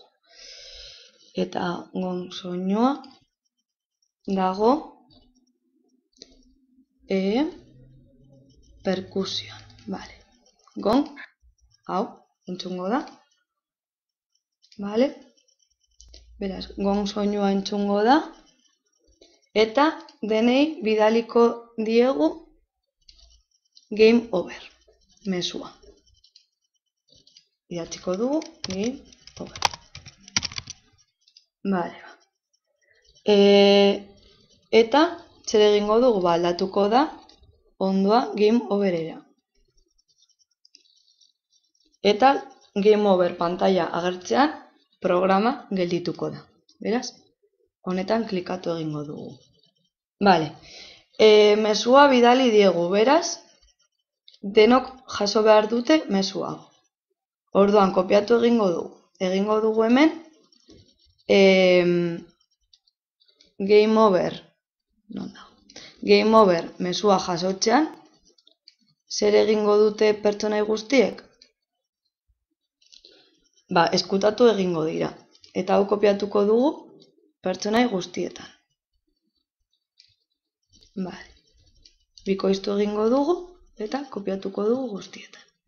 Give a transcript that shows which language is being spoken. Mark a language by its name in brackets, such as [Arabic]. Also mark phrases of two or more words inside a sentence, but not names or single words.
[Basque] Eta gong soinua dago perkusioan. Gong, hau, entzungo da. Beraz, gong soinua entzungo da. Eta denei bidaliko diegu [English] game over. [Basque] Mesua. Idatziko dugu [English] game over. [Basque] Eta zer egingo dugu? Aldatuko da ondoa [English] game overera. [Basque] Eta [English] game over [Basque] pantalla agertzean programa geldituko da. Beraz, honetan klikatu egingo dugu. Mesua bidali diegu, beraz, denok jaso behar dute mesua. Orduan, kopiatu egingo dugu. Egingo dugu hemen, [English] game over, [Basque] mesua jasotzean, zer egingo dute pertsonai guztiek? Eskutatu egingo dira. Eta hau kopiatuko dugu pertsonai guztietan. Bikoiztu egingo dugu eta kopiatuko dugu guztietan.